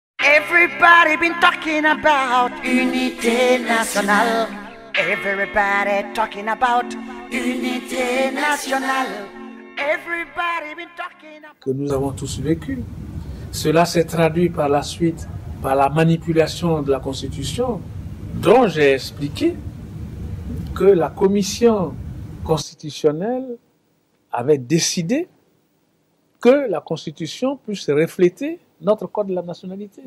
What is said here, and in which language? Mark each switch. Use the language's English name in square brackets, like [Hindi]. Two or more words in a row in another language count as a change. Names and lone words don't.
[English] Everybody been talking about [French] unité nationale. [English] Everybody talking about [French] unité nationale. [English] Everybody been talking about... [French] Que nous avons tous vécu. Cela s'est traduit par la suite par la manipulation de la Constitution, dont j'ai expliqué que la Commission constitutionnelle avait décidé que la Constitution puisse refléter notre code de la nationalité.